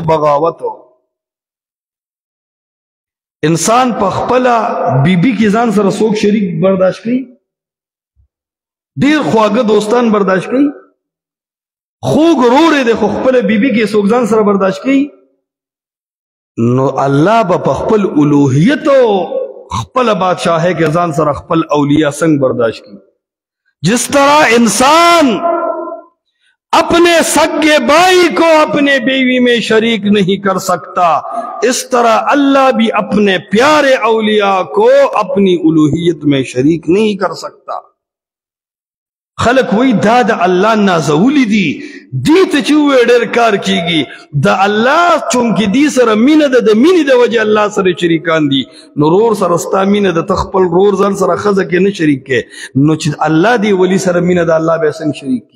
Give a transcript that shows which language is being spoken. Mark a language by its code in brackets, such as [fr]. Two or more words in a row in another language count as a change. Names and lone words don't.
[ps] بغاوت انسان په خپله بیبي کې ځان سره څوک شریک برداشت کوي، ډېر خواږه دوستان برداشت کوي، خوږ ورور دی خو خپله بیبي کې څوک ځان سره برداشت کوي، نو الله به په خپل الوهیت او خپل بادشاہی کے ځان سره خپل اولیاء څنګه برداشت کی. [ur] جس طرح انسان اپنے سگے بھائی کو اپنے بیوی میں شریک نہیں کر سکتا، اس طرح اللہ بھی اپنے پیارے اولیاء کو اپنی الوہیت میں شریک نہیں کر سکتا. [ps] خلق وی دا د الله نازولی دی، دی ته چې ووایې ډېر کار کیږي. د الله چونکې دی سره مینه ده، د مینې د وجې الله سره شریکان دي. نو رور سره ستا مینه ده، ته خپل رور ځان سره ښځه کې نه شریک کې، نو چې الله دی ولی سره مینه ده الله به څنګه شریک کی؟